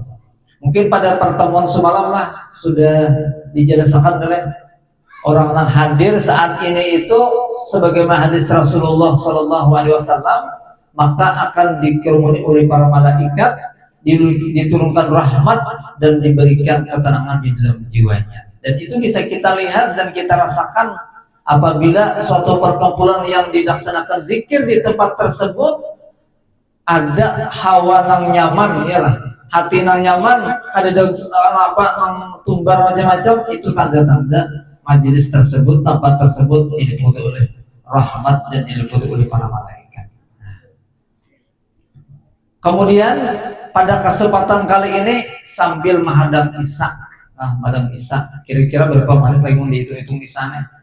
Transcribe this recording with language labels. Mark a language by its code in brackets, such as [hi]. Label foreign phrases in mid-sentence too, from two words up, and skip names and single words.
[id] Mungkin pada pertemuan semalam lah sudah dijelaskan oleh orang yang hadir saat ini itu sebagaimana hadis Rasulullah [ar] Shallallahu Alaihi Wasallam, [id] maka akan dikerumuni oleh para malaikat, diturunkan rahmat dan diberikan ketenangan di dalam jiwanya. Dan itu bisa kita lihat dan kita rasakan apabila suatu perkumpulan yang dilaksanakan zikir di tempat tersebut ada hawa nang nyaman, yalah, hati nang nyaman, ada apa nang tumbar macam-macam, itu tanda-tanda majelis tersebut, tempat tersebut diliputi oleh rahmat dan diliputi oleh para malaikat. Kemudian pada kesempatan kali ini sambil menghadap Isya, menghadap Isya, kira-kira berapa menit lagi mau dihitung-hitung Isyanya?